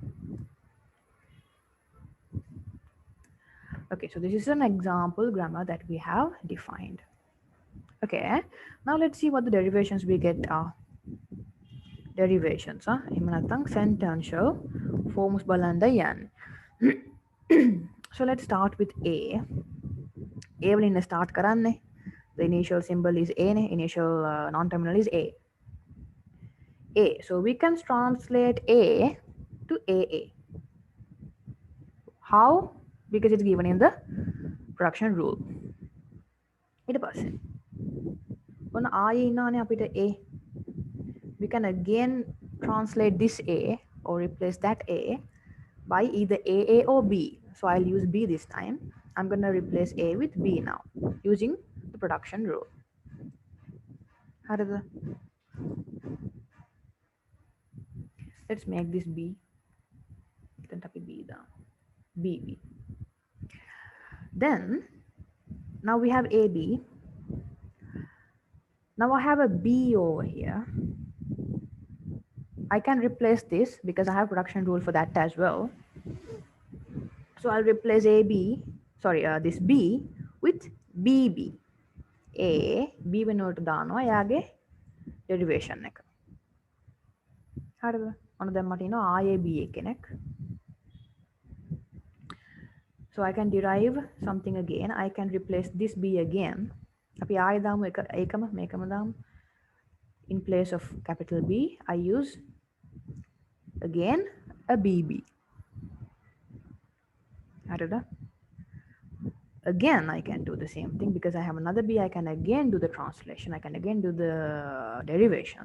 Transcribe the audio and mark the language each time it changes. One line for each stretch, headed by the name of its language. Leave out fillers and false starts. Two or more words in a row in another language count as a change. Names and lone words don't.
English: Okay, so this is an example grammar that we have defined. Okay, now let's see what the derivations we get are. Derivations, sentential forms
Sinhala: බලන්ඩ යං.
English: So let's start with A.
Sinhala: A වලින් start කරන්නේ.
English: The initial symbol is A, initial non-terminal is A. So we can translate A to AA. How? Because it's given in the production rule.
Sinhala: ඊට පස්සේ ඔන්න ආයේ ඉන්නවනේ අපිට A.
English: We can again translate this A or replace that A by either AA or B. So I'll use B this time. I'm going to replace A with B now using the production rule. හරිද? Let's make this B.
Sinhala: එතනට අපි B දාමු.
English: B. Then now we have AB. Now I have a B over here. I can replace this because I have production rule for that as well. So I'll replace this B with BB. A,
Sinhala: B වෙනුවට දානවා එයාගේ derivation එක. හරිද? ඔන්න දැන් මට එනවා ආයේ B කෙනෙක්.
English: So I can derive something again. I can replace this B again.
Sinhala: අපි ආයේ දාමු මේකම දාමු.
English: In place of capital B, I use again a BB.
Sinhala: හරිද?
English: Again I can do the same thing because I have another B. I can again do the translation. I can again do the derivation.